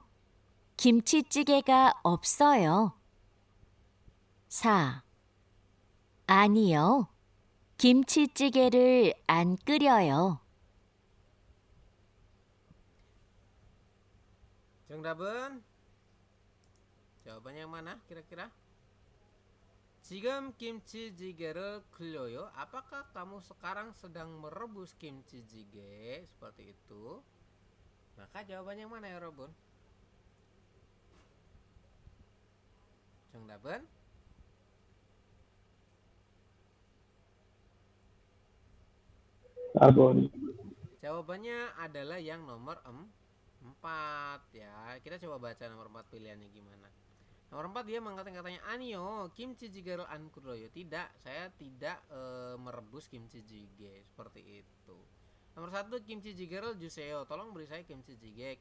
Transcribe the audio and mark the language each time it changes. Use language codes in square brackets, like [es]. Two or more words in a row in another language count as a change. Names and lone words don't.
[ko] 김치찌개가 없어요. 4. 아니요. 김치찌개를 안 끓여요. [id] 정답은 jawabannya yang mana kira-kira? [ko] 지금 김치찌개를 끓여요. [id] Apakah kamu sekarang sedang merebus kimchi jjigae? Seperti itu. Maka jawabannya yang mana ya, Robun? [ko] 정답은 4번. [id] jawabannya adalah yang nomor 4 ya. Kita coba baca nomor 4 pilihannya gimana. Nomor 4 dia mengatakan katanya [ko] 아니요 김치찌개 안 끓여요. [id] Tidak, saya tidak merebus kimchi jjigae seperti itu. Nomor 1 [ko] 김치찌개 주세요. [id] Tolong beri saya kimchi jjigae.